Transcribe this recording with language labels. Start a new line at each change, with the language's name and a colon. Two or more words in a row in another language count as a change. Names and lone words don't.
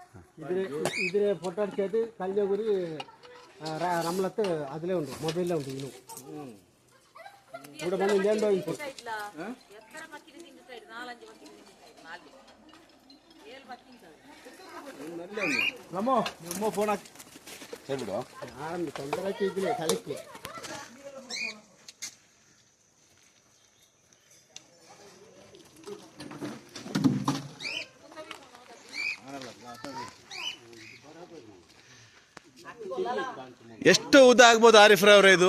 Malayalam: ഇതിന് ഫോട്ടോ അടിച്ചത് കല്യാകുരി റംലത്ത് അതിലേ ഉണ്ട്, മൊബൈലിലേ ഉണ്ട്. ഇന്നും ഇവിടെ വന്ന് ഇല്ലാണ്ടോ ഇപ്പോൾ
Kannada: ಫೋನ್ ಹಾಕಿ ಹೇಳ್ಬಿಡು. ತೊಂದರೆ ಹಾಕಿದ್ದೀನಿ ತಲೆಕ್ಕೆ. ಎಷ್ಟು ಉದ್ದ ಆಗ್ಬೋದು ಆರಿಫ್ರ ಅವರೇ? ಇದು